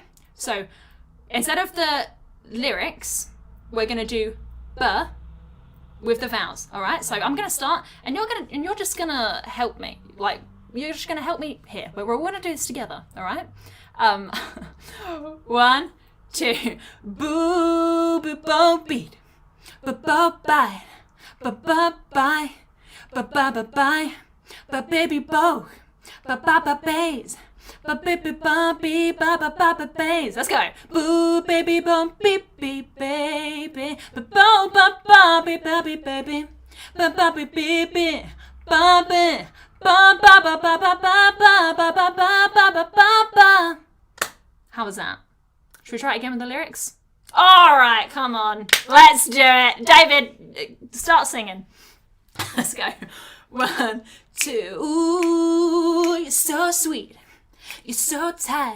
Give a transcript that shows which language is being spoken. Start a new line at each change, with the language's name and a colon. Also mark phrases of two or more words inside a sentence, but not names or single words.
English: So instead of the lyrics, we're gonna do B with the vowels, all right? So I'm gonna start, and you're just gonna help me. Like, you're just gonna help me here. But we're gonna do this together, all right? 1, 2, boo, boo, bo, beat. Ba-ba-bye, ba-ba-bye, ba-ba-ba-bye, ba-baby bo, ba-ba-ba-bays, ba-baby-ba-bee, ba-ba-ba-ba-bays. Let's go. Boo, baby, bo, beep, beep, baby, ba-bo, ba-ba-bee, ba-bee, baby, ba-ba-bee, beep, ba-bee, ba-ba-ba-ba-ba-ba-ba-ba-ba-ba-ba-ba. How was that? Should we try it again with the lyrics? All right, come on. Let's do it. David, start singing. Let's go. 1, 2. Ooh, you're so sweet. You're so tight.